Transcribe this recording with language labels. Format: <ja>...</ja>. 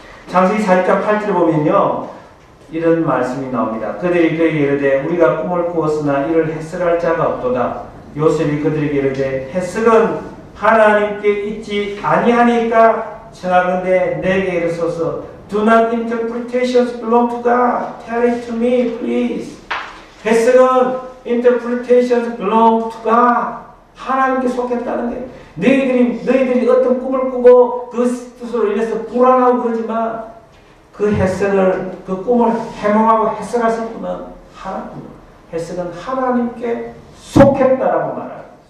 <ko>창세기 4장 8절을 보면요, 이런 말씀이 나옵니다. 그들이 그에게 이르되 우리가 꿈을 꾸었으나 이를 해석할 자가 없도다. 요셉이 그들에게 이르되 해석은 하나님께 있지 아니하니까 청하건대 내게 이르소서.</ko> <en>Do not interpretations belong to God. Tell it to me, please.</en> <ko>해석은</ko> <en>interpretations belong to God.</en> <ko>하나님께 속했다는 거예요. 너희들이 어떤 꿈을 꾸고 그 뜻으로 인해서 불안하고 그러지만 그 해석을, 그 꿈을 해몽하고 해석하실 분은 하나님. 해석은 하나님께 속했다라고 말합니다.</ko>